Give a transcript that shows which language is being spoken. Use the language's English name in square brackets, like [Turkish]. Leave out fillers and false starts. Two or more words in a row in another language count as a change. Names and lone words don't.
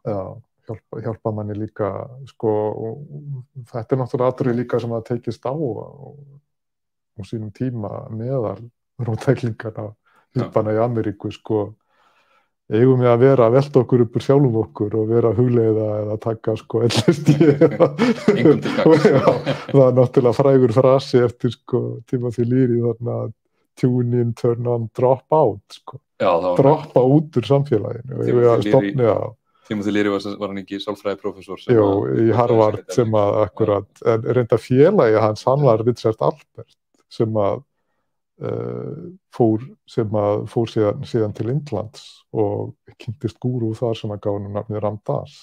[Icelandic] Já, hjálpa manni líka sko, og þetta er náttúrulega atriði líka sem að tekist á sínum tíma meðal róttæklingarna hippana í Ameríku, sko, eigum við að vera að velta okkur upp úr sjálfum okkur og vera að hugleiða eða taka sko LSD engum til gagns. Það er náttúrulega frægur frasi eftir sko Timothy Leary, þarna [English] tune in, turn on, drop out, [Icelandic] sko. Droppa út úr samfélaginu. Timothy Leary var hann ekki sálfræðiprófessor? Jú, í Harvard sem að akkurat, en reynda félagi hans, hann var Richard Alpert sem að fór síðan til Indlands og kynntist gúrú þar sem að gáði nafnið Ram Dass.